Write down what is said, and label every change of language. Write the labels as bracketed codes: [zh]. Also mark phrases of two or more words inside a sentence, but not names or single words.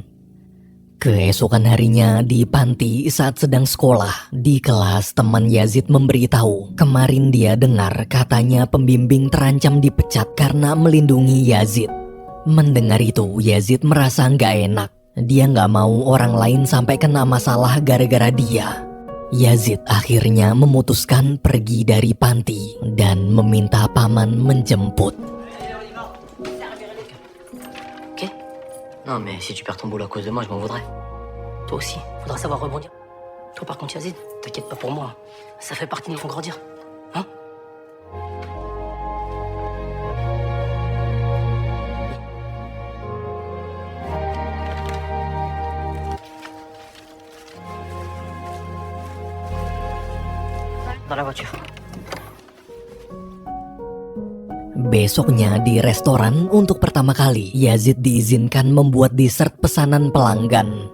[id] Keesokan harinya di panti saat sedang sekolah, di kelas teman Yazid memberitahu kemarin dia dengar katanya pembimbing terancam dipecat karena melindungi Yazid. Mendengar itu, Yazid merasa nggak enak. Dia nggak mau orang lain sampai kena masalah gara-gara dia. Yazid akhirnya memutuskan pergi dari panti dan meminta paman menjemput. [fr] Non mais si tu perds ton boulot à cause de moi, je m'en voudrais. Toi aussi, faudra savoir rebondir. Toi par contre Yazid, t'inquiète pas pour moi. Ça fait partie de nous font grandir. Hein? Dans la voiture. [id] Besoknya di restoran untuk pertama kali Yazid diizinkan membuat dessert pesanan pelanggan.